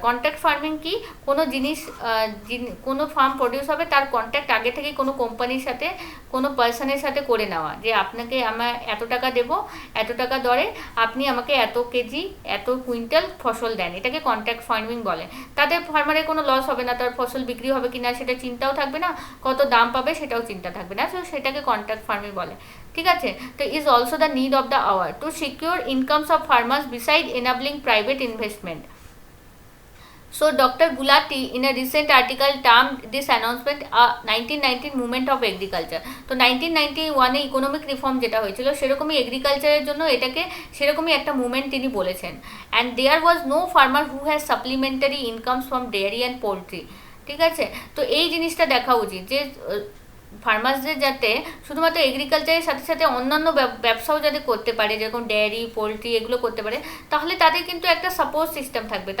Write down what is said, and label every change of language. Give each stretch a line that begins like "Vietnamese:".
Bangla: Contract farming কি, কোনো জিনিস কোনো ফার্ম প্রডিউস হবে তার কন্ট্রাক্ট আগে থেকে কোনো কোম্পানির সাথে, কোনো পার্সনের সাথে করে নেওয়া, যে আপনাকে আমার এত টাকা দেবো, এত টাকা দরে আপনি আমাকে এত কেজি এত কুইন্টাল ফসল দেন, এটাকে কন্ট্রাক্ট ফার্মিং বলে। তাদের ফার্মারের কোনো লস হবে না, তার ফসল বিক্রি হবে কিনা সেটা চিন্তাও থাকবে না, কত দাম পাবে সেটাও চিন্তা থাকবে না, তো সেটাকে কন্ট্রাক্ট ফার্মিং বলে। ঠিক আছে, তো
English: Is also the need of the hour to secure incomes of farmers beside enabling private investment. So Dr. Gulati in a recent article termed this announcement a 1919 movement of agriculture.
Bangla: তো 1991 এ economic reform যেটা হয়েছিল সেরকমই এগ্রিকালচারের জন্য এটাকে সেরকমই একটা movement তিনি বলেছেন।
English: And there was no farmer who has supplementary incomes from dairy and poultry.
Bangla: ঠিক আছে, তো এই জিনিসটা দেখা উচিত যে ফার্মার্সদের যাতে শুধুমাত্র এগ্রিকালচারের সাথে সাথে অন্যান্য ব্যবসাও যাতে করতে পারে, যেরকম ডেয়ারি পোলট্রি এগুলো করতে পারে, তাহলে তাদের কিন্তু একটা সাপোর্ট সিস্টেম থাকবে।